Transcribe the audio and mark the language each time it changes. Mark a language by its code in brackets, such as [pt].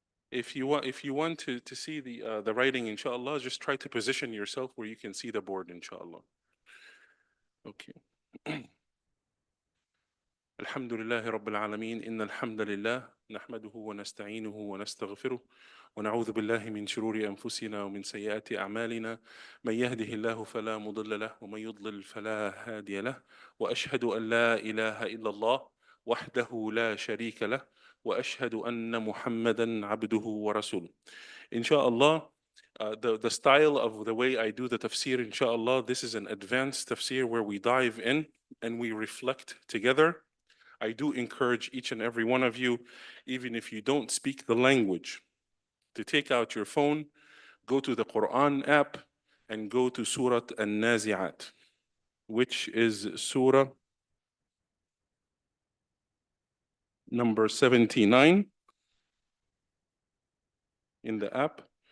[en] If you want to see the writing, inshallah, just try to position yourself where you can see the board, inshallah. Okay. [ar] الحمد لله رب العالمين إن الحمد لله نحمده ونستعينه ونستغفره ونعوذ بالله من شرور أنفسنا ومن سيئات أعمالنا من يهده الله فلا مضل له ومن يضلل فلا هادي له وأشهد أن لا إله إلا الله وحده لا شريك له وأشهد أن محمدا عبده ورسوله. [en] Inshallah, the style of the way I do the tafsir, inshallah, this is an advanced tafsir where we dive in and we reflect together. I do encourage each and every one of you, even if you don't speak the language, to take out your phone, go to the Quran app, and go to Surah An-Nazi'at, which is Surah number 79 in the app.